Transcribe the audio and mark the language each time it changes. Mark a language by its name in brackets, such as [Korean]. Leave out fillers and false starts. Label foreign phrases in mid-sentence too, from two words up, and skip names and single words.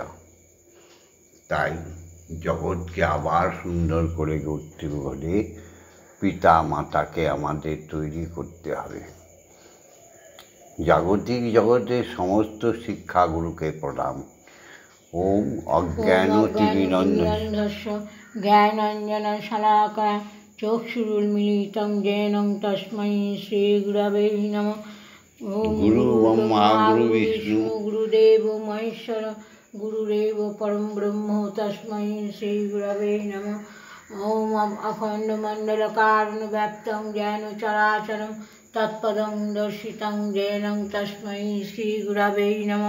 [Bangla] তাই জগৎকে আবার সুন্দর করে গড়তে হলে পিতা মাতাকে আমাদের তৈরি করতে হবে। জাগতিক জগতের সমস্ত শিক্ষাগুরুকে প্রণাম। [Sanskrit] ওম অজ্ঞানতিমিরন্ধস্য জ্ঞানাঞ্জনশলাকয়া চক্ষুरुन्मीलितं येन तस्मै श्रीगुरवे नमः। गुरु ब्रह्मा गुरु विष्णु गुरुदेवो महेश्वर गुरुरेव परं ब्रह्म तस्मै श्रीगुरवे नमः। ओम अखण्डमण्डलकारणव्याप्तं येन चराचरं तत्पदं दर्शितं येन तस्मै श्रीगुरवे नमः।